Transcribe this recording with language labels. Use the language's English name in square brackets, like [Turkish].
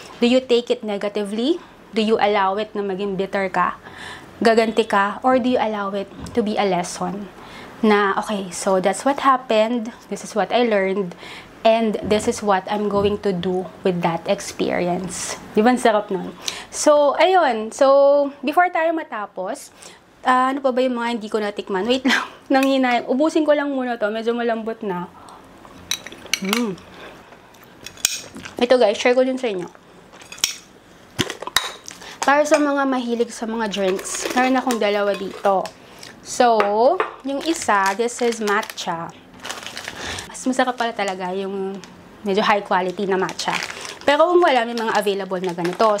[English] Do you take it negatively? Do you allow it [Filipino] na maging bitter ka? Gaganti ka? [English] Or do you allow it to be a lesson? Na, okay, so that's what happened, this is what I learned, and this is what I'm going to do with that experience. [Filipino] Di ba, ang sarap nun? So, ayun. So, before tayo matapos, ano pa ba yung mga hindi ko natikman? Wait lang, nanghinayang. Ubusin ko lang muna to. Medyo malambot na. Ito guys, share ko din sa inyo. Para sa mga mahilig sa mga drinks, meron akong dalawa dito. So, yung isa, [English] this is matcha. [Filipino] Mas masarap pala talaga yung medyo high quality na matcha. Pero kung wala, may mga available na ganito.